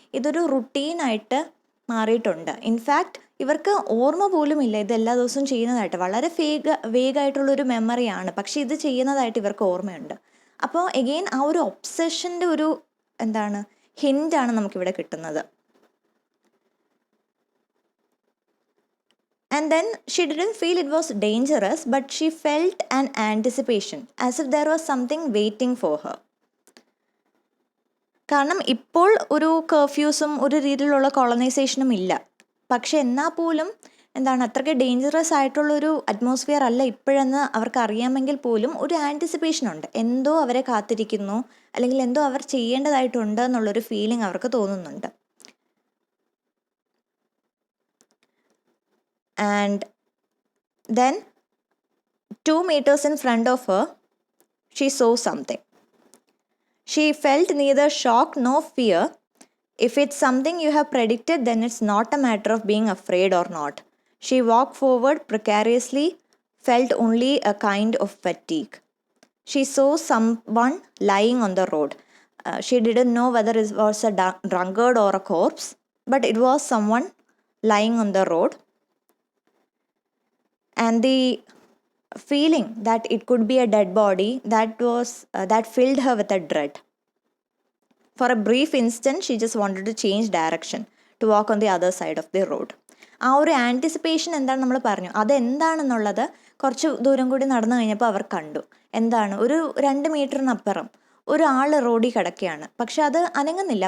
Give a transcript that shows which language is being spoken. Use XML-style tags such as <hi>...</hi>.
<ml>ഇതൊരു റുട്ടീനായിട്ട് മാറിയിട്ടുണ്ട്. ഇൻഫാക്റ്റ് ഇവർക്ക് ഓർമ്മ പോലും ഇല്ല ഇത് എല്ലാ ദിവസവും ചെയ്യുന്നതായിട്ട്. വളരെ വേഗമായിട്ടുള്ളൊരു മെമ്മറിയാണ്, പക്ഷെ ഇത് ചെയ്യുന്നതായിട്ട് ഇവർക്ക് ഓർമ്മയുണ്ട്. അപ്പോൾ എഗെയിൻ ആ ഒരു ഒബ്സഷൻ്റെ ഒരു ഹിൻ്റാണ് നമുക്കിവിടെ കിട്ടുന്നത്.</ml> <en>And then she didn't feel it was dangerous, but she felt an anticipation, as if there was something waiting for her.</en> <ml>കാരണം ഇപ്പോൾ ഒരു കർഫ്യൂസും ഒരു രീതിയിലുള്ള കോളനൈസേഷനും ഇല്ല. പക്ഷെ എന്നാൽ പോലും അത്രയ്ക്ക് ഡേഞ്ചറസ് ആയിട്ടുള്ളൊരു അറ്റ്മോസ്ഫിയർ അല്ല ഇപ്പോഴെന്ന് അവർക്ക് അറിയാമെങ്കിൽ പോലും ഒരു ആൻറ്റിസിപ്പേഷൻ ഉണ്ട്. എന്തോ അവരെ കാത്തിരിക്കുന്നു, അല്ലെങ്കിൽ എന്തോ അവർ ചെയ്യേണ്ടതായിട്ടുണ്ട് എന്നുള്ളൊരു ഫീലിംഗ് അവർക്ക് തോന്നുന്നുണ്ട്.</ml> <en>And then 2 meters in front of her, she saw something. She felt neither shock nor fear. If it's something you have predicted, then it's not a matter of being afraid or not. She walked forward precariously, felt only a kind of fatigue. She saw someone lying on the road. She didn't know whether it was a drunkard or a corpse, but it was someone lying on the road. And the feeling that it could be a dead body, that filled her with a dread. For a brief instant, she just wanted to change direction, to walk on the other side of the road.</en> <ml>ആ ഒരു anticipation എന്താണ് നമ്മൾ പറഞ്ഞു, അതെന്താണെന്നുള്ളത് കുറച്ച് ദൂരം കൂടി നടന്നു കഴിഞ്ഞപ്പോൾ അവർ കണ്ടു. ഒരു 2 മീറ്ററിനപ്പുറം ഒരാൾ റോഡിൽ കിടക്കുകയാണ്, പക്ഷെ അത് അനങ്ങുന്നില്ല.</ml>